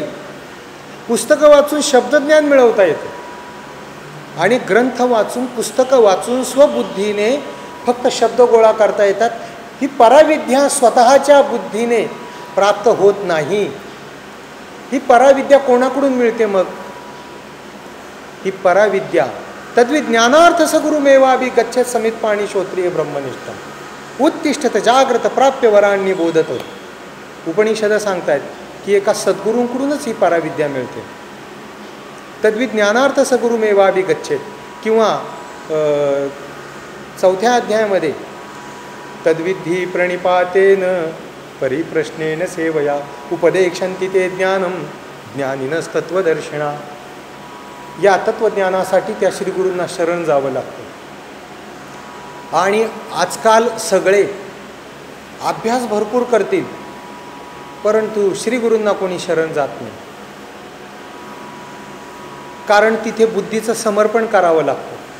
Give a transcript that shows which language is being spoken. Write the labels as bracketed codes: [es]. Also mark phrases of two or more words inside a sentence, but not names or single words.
[mr] पुस्तकं वाचून शब्दज्ञान मिळवता येतं आणि ग्रंथ वाचून, पुस्तकं वाचून स्वबुद्धीने फक्त शब्द गोळा करता येतात. ही पराविद्या स्वतःच्या बुद्धीने प्राप्त होत नाही. ही पराविद्या कोणाकडून मिळते मग? ही पराविद्या [sa] तद्विज्ञानार्थ सगुरुमेवाभि गच्छेत समित पाणी श्रोत्रिय ब्रह्मनिष्ठ उत्तिष्ठत जाग्रत प्राप्य वरांनी बोधत. [mr] उपनिषद सांगतायत की एका सद्गुरूंकडूनच ही पराविद्या मिळते. [sa] तद्विज्ञानार्थ सगुरुमेवाभि गच्छेत, [mr] किंवा 4थ्या अध्यायामध्ये [sa] तद्विधी प्रणिपातेन परिप्रश्नेन सेवया उपदेक्षन्ति ते ज्ञानम ज्ञानिनस्तत्वदर्शिना. [mr] या तत्वज्ञानासाठी त्या श्रीगुरूंना शरण जावं लागतं. आणि आजकाल सगळे अभ्यास भरपूर करतील, परंतु श्रीगुरूंना कोणी शरण जात नाही. कारण तिथे बुद्धीचं समर्पण करावं लागतं.